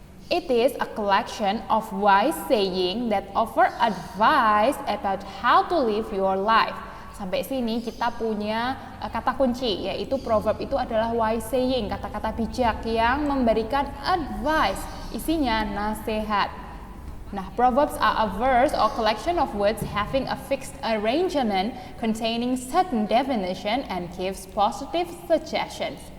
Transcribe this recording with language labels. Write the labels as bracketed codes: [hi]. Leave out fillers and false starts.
[en] It is a collection of wise saying that offer advice about how to live your life. [id] Sampai sini kita punya kata kunci, yaitu proverb itu adalah wise saying, kata-kata bijak yang memberikan advice, isinya nasihat. [en] Nah, proverbs are a verse or collection of words having a fixed arrangement containing certain definition and gives positive suggestions.